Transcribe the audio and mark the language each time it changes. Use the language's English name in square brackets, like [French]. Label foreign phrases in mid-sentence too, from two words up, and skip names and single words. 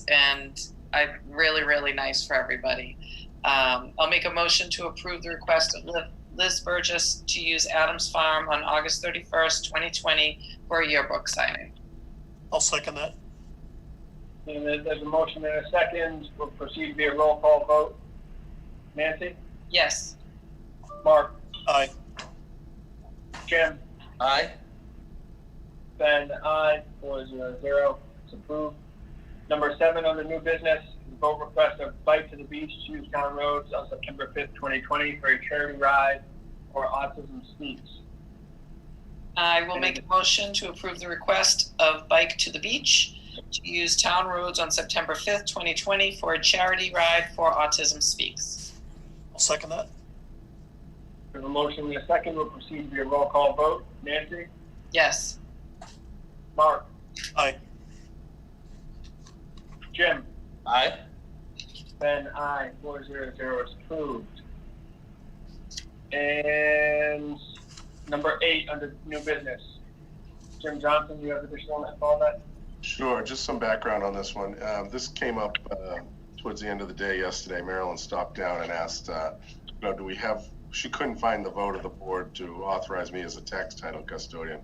[English] And really, really nice for everybody. I'll make a motion to approve the request of Liz Burgess to use Adams Farm on August 31st, 2020 for a yearbook signing. I'll second that. And there's a motion and a second. We'll proceed to be a roll call vote. Nancy? Yes. Mark? Aye. Jim? Aye. Ben? Aye. 4-0-0. It's approved. Number 7 on the new business, vote request of Bike to the Beach to use town roads on September 5th, 2020 for a charity ride for Autism Speaks. I will make a motion to approve the request of Bike to the Beach to use town roads on September 5th, 2020 for a charity ride for Autism Speaks. I'll second that. We have a motion and a second. We'll proceed via roll call vote. Nancy? Yes. Mark? Aye. Jim? Aye. Ben, aye. 400 is approved. And number 8 under new business. Jim Johnson, you have additional info on that? Sure, just some background on this one. This came up towards the end of the day yesterday. Marilyn stopped down and asked, do we have, she couldn't find the vote of the board to authorize me as a tax title custodian.